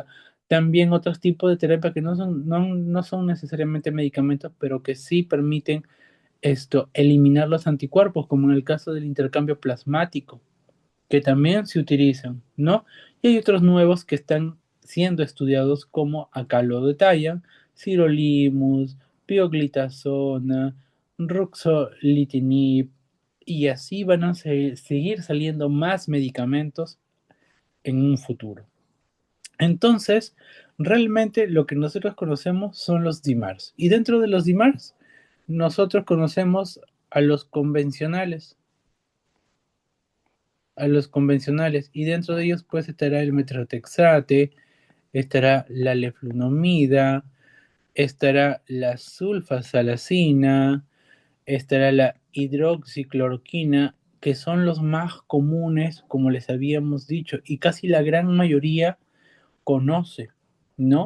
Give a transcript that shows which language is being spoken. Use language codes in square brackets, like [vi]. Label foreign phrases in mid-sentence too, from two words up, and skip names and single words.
[es] También otros tipos de terapia que no son necesariamente medicamentos, pero que sí permiten eliminar los anticuerpos, como en el caso del intercambio plasmático, que también se utilizan, ¿no? Y hay otros nuevos que están siendo estudiados como acá lo detallan, sirolimus, pioglitazona, ruxolitinib, y así van a seguir saliendo más medicamentos en un futuro. Entonces, realmente lo que nosotros conocemos son los DIMARS. Y dentro de los DIMARS, nosotros conocemos a los convencionales, y dentro de ellos pues estará el metrotexate, estará la leflunomida, estará la sulfasalacina, estará la hidroxicloroquina, que son los más comunes, como les habíamos dicho, y casi la gran mayoría conoce, ¿no?